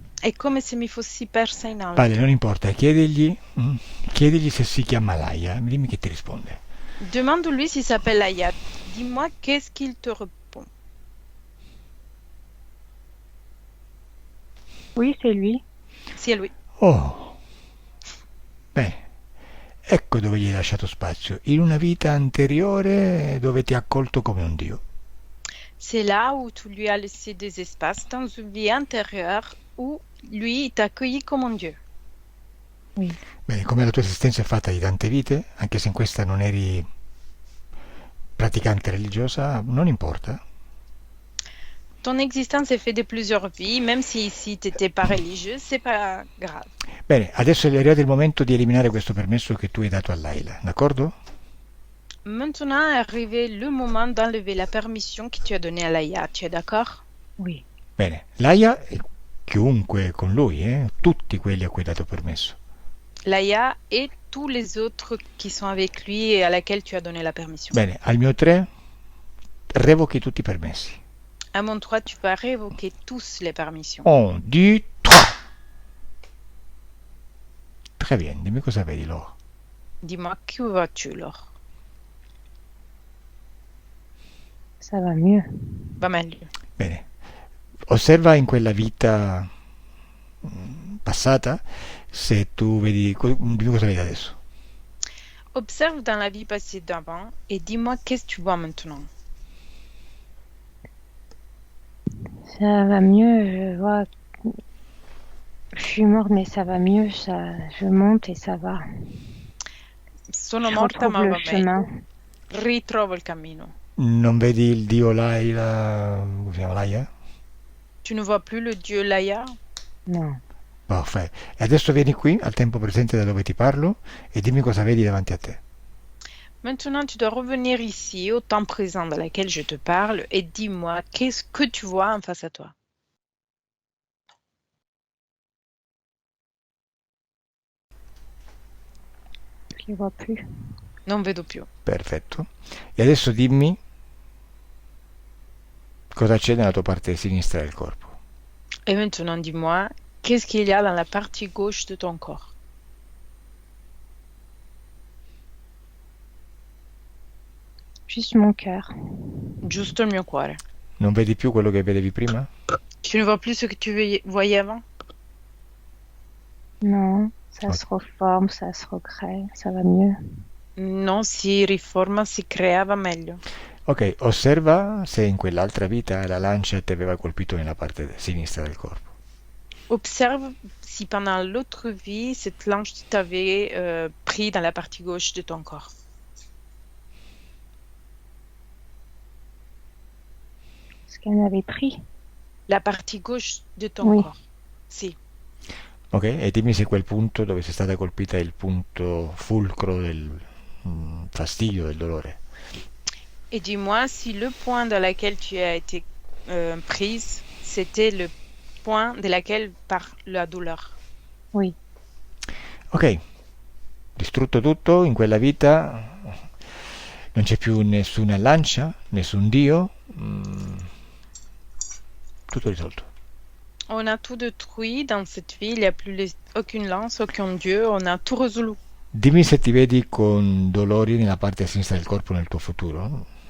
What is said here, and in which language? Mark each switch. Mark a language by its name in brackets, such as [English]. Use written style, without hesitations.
[Italian] È come se mi fossi persa in alto. Vale, non importa, chiedigli se si chiama Laia, dimmi che ti risponde. [French] Demande-lui s'il s'appelle Laïa. Dis-moi qu'est-ce qu'il te répond. Oui, c'est lui. [Italian] Si è lui. Oh, bene, ecco dove gli hai lasciato spazio, in una vita anteriore dove ti ha accolto come un dio. [French] C'est là où tu lui as laissé des espaces dans une vie antérieure où lui il t'a accueilli comme un Dieu. Oui. [Italian] Bene, come la tua esistenza è fatta di tante vite, anche se in questa non eri praticante religiosa, non importa. [French] Ton existence est faite de plusieurs vies, même si ici tu n'étais pas religieuse, c'est pas grave. [Italian] Bene, adesso è arrivato il momento di eliminare questo permesso che tu hai dato a Laila, d'accordo? [French] Maintenant est arrivé le moment d'enlever la permission que tu as donnée à Laïa. Tu es d'accord? Oui. [Italian] Bene, Laia e chiunque con lui, tutti quelli a cui hai dato permesso. [French] Laïa et tous les autres qui sont avec lui et à laquelle tu as donné la permission. [Italian] Bene, al mio 3 revochi tutti i permessi. [French] À mon 3, tu vas révoquer tous les permissions. 1, 2, 3. Très bien, [Italian] dimmi cosa vedi, Laura. [French] Dis-moi, que vois-tu, Laure? Ça va mieux. [Italian] Va meglio. Bene. Osserva in quella vita passata se tu vedi... Dimmi cosa vedi adesso. [French] Observe dans la vie passée d'avant et dis-moi qu'est-ce que tu vois maintenant. Ça va mieux, je vois. Je suis morte, mais ça va mieux. Je monte et ça va. [Italian] Sono [French] Je [Italian] morta ma [French] retrouve le [Italian] va [French] chemin. [Italian] meglio. Ritrovo il cammino. Non vedi il dio Laila... Come si chiama Laia? [French] Tu ne vois plus le dieu Laia? Non. [Italian] Perfetto. E adesso vieni qui, al tempo presente da dove ti parlo, e dimmi cosa vedi davanti a te. [French] Maintenant, tu dois revenir ici, au temps présent dans lequel je te parle, et dis-moi qu'est-ce que tu vois en face à toi. Je ne vois plus. [Italian] Non vedo più. Perfetto. E adesso dimmi cosa c'è nella tua parte sinistra del corpo. [French] Et maintenant, dis-moi qu'est-ce qu'il y a dans la partie gauche de ton corps. Juste mon cœur. [Italian] Giusto il mio cuore. Non vedi più quello che vedevi prima? [French] Tu ne vois plus ce que tu voyais avant? Non, ça Ok. se reforme, ça se recrée, ça va mieux. [Italian] Non, si riforma, si creava meglio. Ok, osserva se in quell'altra vita la lancia ti aveva colpito nella parte sinistra del corpo. [French] Observe si pendant l'autre vie, cette lance t'avait pris dans la partie gauche de ton corps. Ce qu'elle m'avait pris. La partie gauche de ton Oui. corps. Si. [Italian] Ok, e dimmi se quel punto dove sei stata colpita è il punto fulcro del fastidio, del dolore. [French] Et dis-moi si le point dans lequel tu as été prise, c'était le point de laquelle par la douleur. Oui. [Italian] Ok, distrutto tutto, in quella vita non c'è più nessuna lancia, nessun dio, tutto risolto. [French] On a tout détruit dans cette vie, il n'y a plus aucune lance, aucun dieu, on a tout résolu. [Italian] Dimmi se ti vedi con dolori nella parte sinistra del corpo nel tuo futuro.